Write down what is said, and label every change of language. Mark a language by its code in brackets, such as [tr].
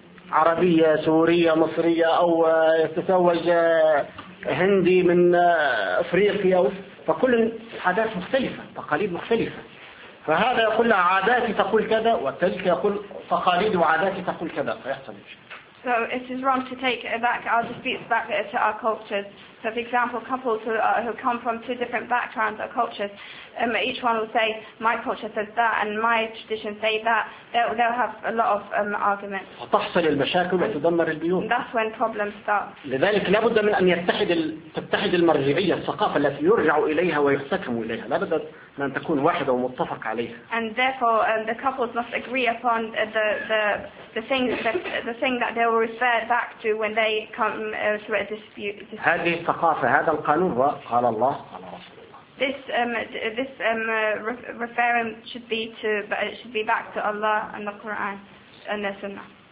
[ar] عربية سورية مصرية أو يتزوج هندي من أفريقيا، فكل عادات مختلفة، تقاليد مختلفة، فهذا يقول لها عاداتي تقول كذا، وتلك يقول تقاليدي وعاداتي تقول كذا، فيحصل مشكلة. [en] So it is wrong to take back our disputes back to our cultures. So, for example, couples who come from two different backgrounds or cultures, each one will say, "My culture says that, and my tradition say that." They'll have a lot of arguments. [ar] وتحصل المشاكل وتدمر البيوت. [en] That's when problems start. [ar] لذلك لا بد من أن تتحد المرجعية الثقافة التي يرجع إليها ويحتكم إليها. لا بد أن تكون واحدة ومتفق عليها. [en] And therefore, the couples must agree upon the thing that they will refer back to when they come through a dispute. [ar] هذه الثقافة هذا القانون هو قال الله على رسول الله. [en] This referring should be back to Allah and the Quran and the Sunnah.